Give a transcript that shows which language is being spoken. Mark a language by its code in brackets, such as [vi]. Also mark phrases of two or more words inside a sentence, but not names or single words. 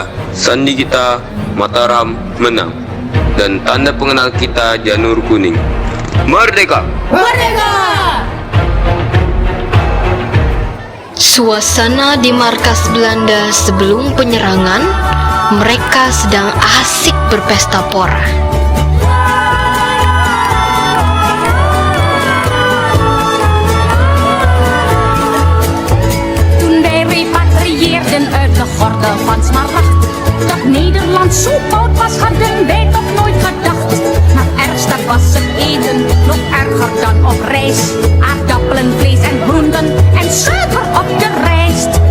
[id] Sandi kita Mataram menang. Dan tanda pengenal kita janur kuning. Merdeka! Merdeka! Suasana di markas Belanda sebelum penyerangan. Mereka sedang asik berpesta pora. [nl] Toen wij repatrieerden uit de gordel van Smaragd, dat Nederland zo koud was, hadden wij toch nooit gedacht. Maar ergst was het eten, nog erger dan op reis. Aardappelen, vlees en groenten en suiker op de rijst.